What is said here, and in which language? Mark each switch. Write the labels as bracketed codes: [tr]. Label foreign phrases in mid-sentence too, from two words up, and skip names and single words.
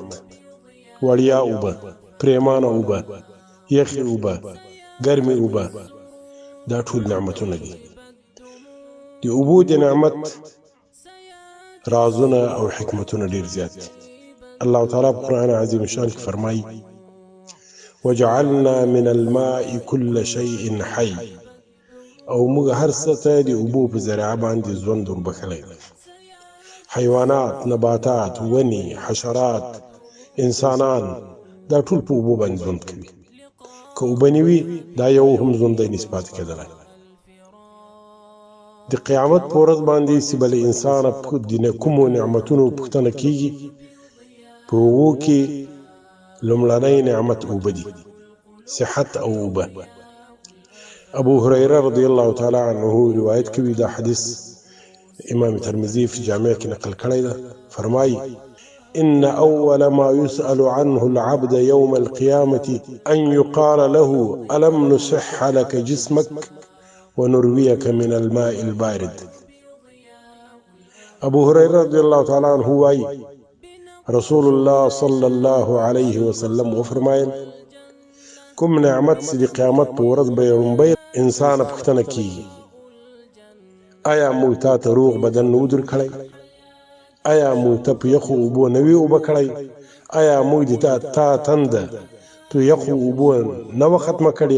[ps] وړیا اوبه، پریمانه اوبه، یخي اوبه، ګرمې اوبه، دا ټول نعمتونه دي. د اوبو د نعمت رازونه او حکمتونه ډیر زیات دي. الله تعالی په قرآن عظیم شان کې فرمایي: [ar] وجعلنا من الماء كل شيء حي. [ps] او موږ هر څه ته د اوبو په ذریعه باندې ژوند وربخلی. حیوانات، نباتات، ونې، حشرات، انسانان، دا ټول په اوبو باندې ژوند کوي. که اوبه نه وي، دا یو هم ژوندی نشي پاتې کېدلی. د قیامت په ورځ باندې چې به له انسانه د کومو نعمتونو پوښتنه کېږي، په هغو کې لومړنی نعمت اوبه دي، صحت او اوبه. ابو هريره [ar] رضی الله تعالی عنه [ps] روایت کوي، دا حدیث امام ترمذی في جامع کې نقل کړی ده. فرمایي: [ar] إن أول ما يسأل عنه العبد يوم القيامة أن يقال له ألم نصح لك جسمك ونرويك من الماء البارد. [ps] ابو هريره [ar] رضي الله تعالى عنه [ps] وايي: [ar] رسول الله صلى الله عليه وسلم [ps] وفرمایل: کوم نعمت چې د قیامت په ورځ به لومړی انسان پوښتنه کیږي، آیا موږ تا ته روغ بدن نه در کړی؟ آیا موږ ته په یخو اوبو نه وي اوبه کړی؟ آیا موږ د تا تنده په یخو اوبو نه وه ختمه کړې؟